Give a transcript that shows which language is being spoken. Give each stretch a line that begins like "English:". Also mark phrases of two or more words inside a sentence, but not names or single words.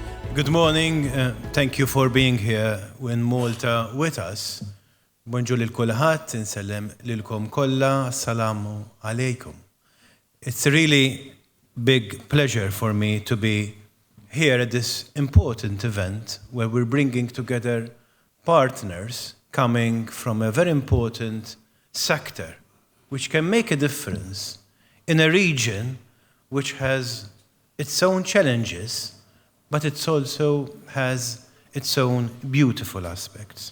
English: Good morning. Thank you for being here in Malta with us.
Maltese: Bonġu lil kulħadd, insellem lilkom kollha,
Arabic: السلام عليكم.
English: It's a really big pleasure for me to be here at this important event where we're bringing together partners coming from a very important sector which can make a difference in a region which has its own challenges, but it also has its own beautiful aspects.